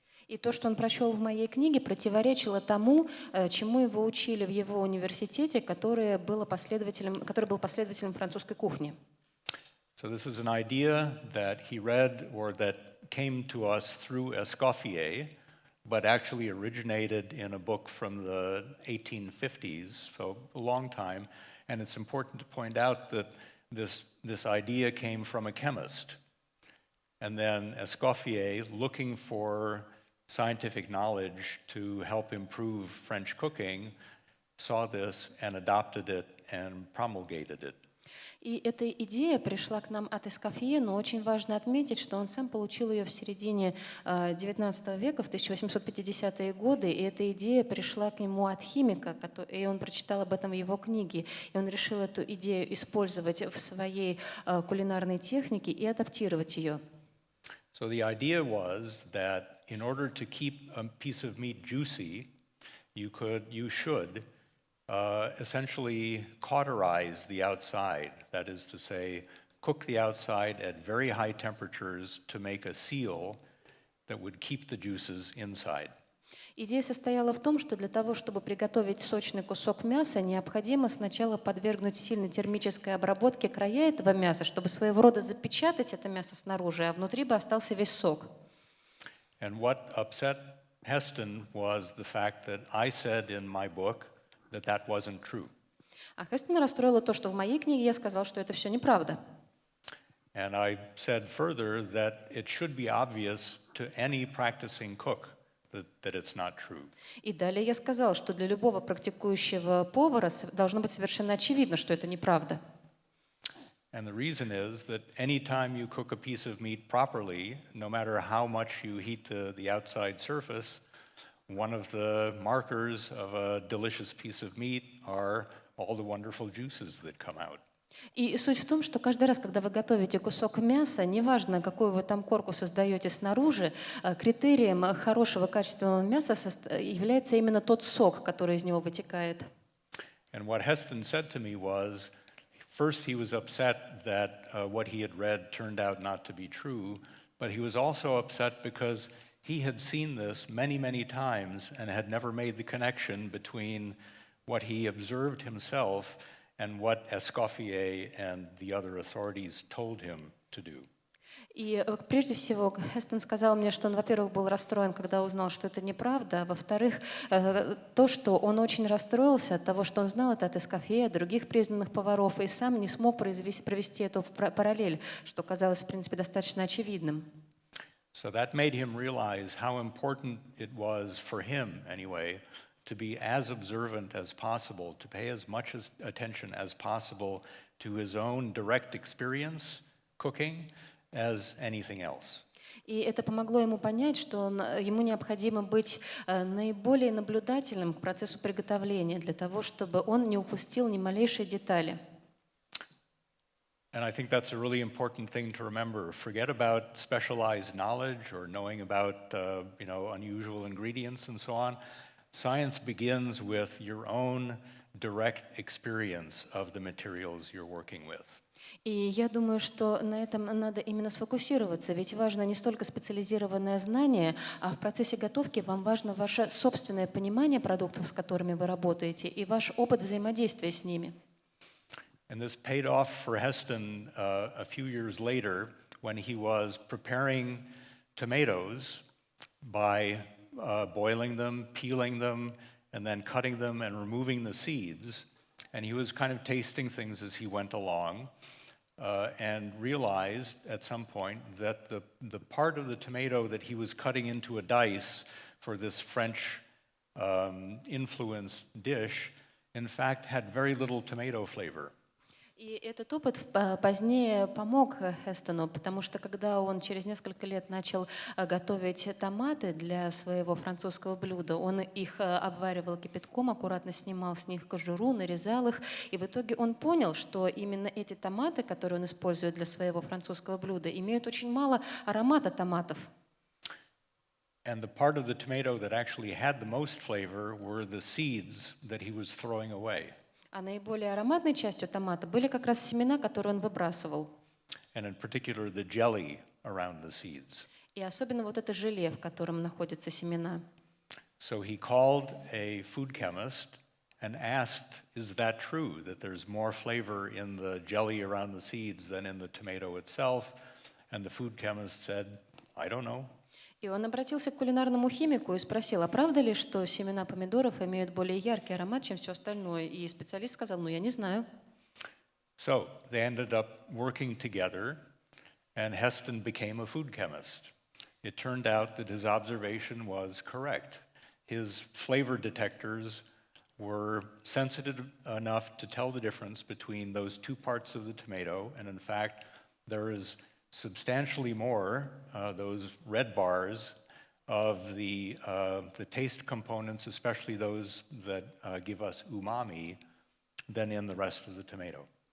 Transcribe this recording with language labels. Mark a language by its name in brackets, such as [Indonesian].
[Russian] И то, что он прочел в моей книге, противоречило тому, чему его учили в его университете, который был последователем французской кухни. [English] So this is an idea that he read or that came to us through Escoffier, but actually originated in a book from the 1850s, so a long time. And it's important to point out that this idea came from a chemist. And then Escoffier, looking for scientific knowledge to help improve French cooking, saw this and adopted it and promulgated it. [Russian] И эта идея пришла к нам от Эскофье, но очень важно отметить, что он сам получил ее в середине XIX века, в 1850-е годы, и эта идея пришла к нему от химика, и он прочитал об этом в его книге, и он решил эту идею использовать в своей кулинарной технике и адаптировать ее. [English] So the idea was that in order to keep a piece of meat juicy, you should essentially cauterize the outside. That is to say, cook the outside at very high temperatures to make a seal that would keep the juices inside. [Russian] Идея состояла в том, что для того, чтобы приготовить сочный кусок мяса, необходимо сначала подвергнуть сильной термической обработке края этого мяса, чтобы своего рода запечатать это мясо снаружи, а внутри бы остался весь сок. [English] And what upset Heston was the fact that I said in my book that wasn't true. [Russian] А Хестона расстроило то, что в моей книге я сказал, что это все неправда. [English] And I said further that it should be obvious to any practicing cook that it's not true. [Russian] И далее я сказал, что для любого практикующего повара должно быть совершенно очевидно, что это неправда. [English] And the reason is that any time you cook a piece of meat properly, no matter how much you heat the outside surface, one of the markers of a delicious piece of meat are all the wonderful juices that come out. [Russian] И суть в том, что каждый раз, когда вы готовите кусок мяса, неважно, какую вы там корку создаете снаружи, критерием хорошего качественного мяса является именно тот сок, который из него вытекает. [English] And what Heston said to me was, first he was upset that what he had read turned out not to be true, but he was also upset because he had seen this many, many times and had never made the connection between what he observed himself and what Escoffier and the other authorities told him to do. [Russian] И прежде всего Хестон сказал мне, что он, во-первых, был расстроен, когда узнал, что это неправда, а во-вторых, то, что он очень расстроился от того, что он знал это от Эскофье, от других признанных поваров, и сам не смог провести эту параллель, что казалось, в принципе, достаточно очевидным. [English] So that made him realize how important it was for him, anyway, to be as observant as possible, to pay as much attention as possible to his own direct experience cooking as anything else. [Russian] И это помогло ему понять, что ему необходимо быть наиболее наблюдательным к процессу приготовления для того, чтобы он не упустил ни малейшей детали. [English] And I think that's a really important thing to remember. Forget about specialized knowledge or knowing about unusual ingredients and so on. Science begins with your own direct experience of the materials you're working with. [Russian] И я думаю, что на этом надо именно сфокусироваться, ведь важно не столько специализированное знание, а в процессе готовки вам важно ваше собственное понимание продуктов, с которыми вы работаете, и ваш опыт взаимодействия с ними. [English] And this paid off for Heston a few years later when he was preparing tomatoes by boiling them, peeling them, and then cutting them and removing the seeds. And he was kind of tasting things as he went along and realized at some point that the part of the tomato that he was cutting into a dice for this French influenced dish, in fact, had very little tomato flavor. [Russian] И этот опыт позднее помог Хестону, потому что когда он через несколько лет начал готовить томаты для своего французского блюда, он их обваривал кипятком, аккуратно снимал с них кожуру, нарезал их, и в итоге он понял, что именно эти томаты, которые он использует для своего французского блюда, имеют очень мало аромата томатов. [English] And the part of the tomato that actually had the most flavor were the seeds that he was throwing away. [Russian] А наиболее ароматной частью томата были как раз семена, которые он выбрасывал. [English] And in particular, the jelly around the seeds. [Russian] И особенно вот это желе, в котором находятся семена. [English] So he called a food chemist and asked, is that true, that there's more flavor in the jelly around the seeds than in the tomato itself? And the food chemist said, I don't know. [Russian] И он обратился к кулинарному химику и спросил, а правда ли, что семена помидоров имеют более яркий аромат, чем все остальное? И специалист сказал, я не знаю. [English] So they ended up working together, and Heston became a food chemist. It turned out that his observation was correct. His flavor detectors were sensitive enough to tell the difference between those two parts of the tomato, and in fact, there is substantially more, those red bars, of the taste components, especially those that give us umami, than in the rest of the tomato.